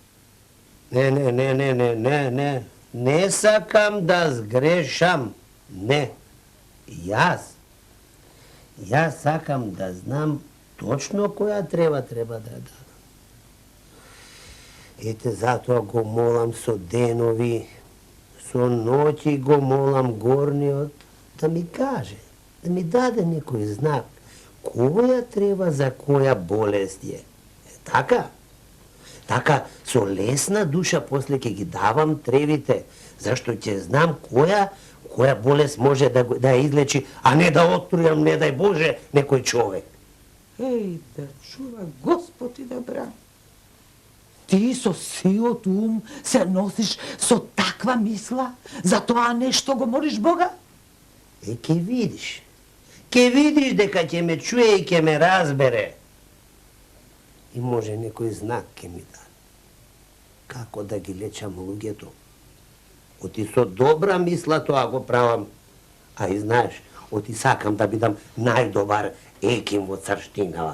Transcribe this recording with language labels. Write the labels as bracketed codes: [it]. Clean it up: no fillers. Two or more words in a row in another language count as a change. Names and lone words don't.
[mk] Не. Не сакам да згрешам. Не. Ја сакам да знам точно која треба да дам. Ете, zato го молам со денови, со ноќи го молам горниот да ми каже, да ми даде некој знак, која треба за која болест е. Така? Така, со лесна душа после ќе ги давам тревите, зашто ќе знам која болест може да ја излечи, а не да отрујам, не дај Боже, некој човек. Еј, да чува Господ и да брани. Ти со сијот се носиш со таква мисла, зато а нешто го молиш Бога? Ќе видиш дека ќе ме чуе и ќе ме разбере. И може некој знак ќе ми даде. Како да ги лечам луѓето. Оти со добра мисла тоа го правам. А и знаеш, оти сакам да бидам најдобар еким во царштинава.